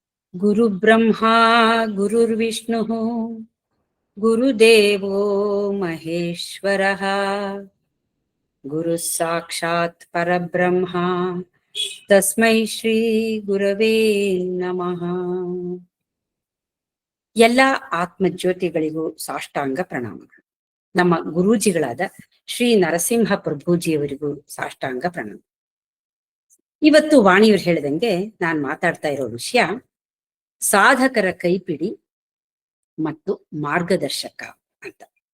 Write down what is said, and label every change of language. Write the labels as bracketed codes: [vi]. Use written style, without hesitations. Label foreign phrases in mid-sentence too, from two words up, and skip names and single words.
[sa] ಗುರು ಬ್ರಹ್ಮ ಗುರುರ್ವಿಷ್ಣು ಗುರುದೇವೋ ಮಹೇಶ್ವರಃ ಗುರು ಸಾಕ್ಷಾತ್ ಪರಬ್ರಹ್ಮ ತಸ್ಮೈ ಶ್ರೀ ಗುರವೇ ನಮಃ. [kn] ಎಲ್ಲ ಆತ್ಮಜ್ಯೋತಿಗಳಿಗೂ ಸಾಷ್ಟಾಂಗ ಪ್ರಣಾಮಗಳು. ನಮ್ಮ ಗುರೂಜಿಗಳಾದ ಶ್ರೀ ನರಸಿಂಹ ಪ್ರಭುಜಿಯವರಿಗೂ ಸಾಷ್ಟಾಂಗ ಪ್ರಣಾಮ. ಇವತ್ತು ವಾಣಿಯವರು ಹೇಳಿದಂಗೆ ನಾನು ಮಾತಾಡ್ತಾ ಇರೋ ವಿಷಯ ಸಾಧಕರ ಕೈಪಿಡಿ ಮತ್ತು ಮಾರ್ಗದರ್ಶಕ ಅಂತ.